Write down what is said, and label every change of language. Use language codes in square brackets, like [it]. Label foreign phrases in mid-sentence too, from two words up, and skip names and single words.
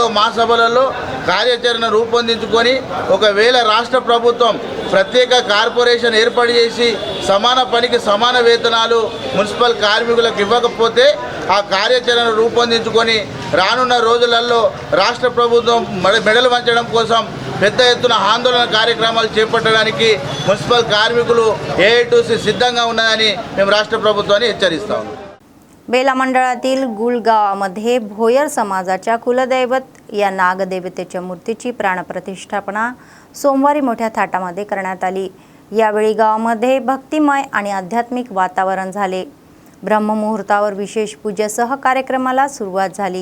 [te] మహాసభలలో కార్యాచరణ రూపొందించుకొని ఒకవేళ రాష్ట్ర ప్రభుత్వం ప్రత్యేక కార్పొరేషన్ ఏర్పాటు చేసి సమాన పనికి సమాన వేతనాలు మున్సిపల్ కార్మికులకు ఇవ్వకపోతే ఆ కార్యాచరణ రూపొందించుకొని రానున్న రోజులలో రాష్ట్ర ప్రభుత్వం మెడలు వంచడం కోసం పెద్ద ఎత్తున ఆందోళన కార్యక్రమాలు చేపట్టడానికి మున్సిపల్ కార్మికులు AITUC सिद्धंगा ఉన్నదని మేము రాష్ట్ర ప్రభుత్వాన్ని హెచ్చరిస్తాము. [mr] बेला मंडळातील गुळ गावामध्ये भोयर समाजाच्या कुलदैवत या नागदेवतेच्या मूर्तीची प्राणप्रतिष्ठापना सोमवारी मोठ्या थाटामध्ये करण्यात आली. यावेळी गावामध्ये भक्तिमय आणि आध्यात्मिक वातावरण झाले. ब्रह्ममुहूर्तावर विशेष पूजेसह कार्यक्रमाला सुरुवात झाली.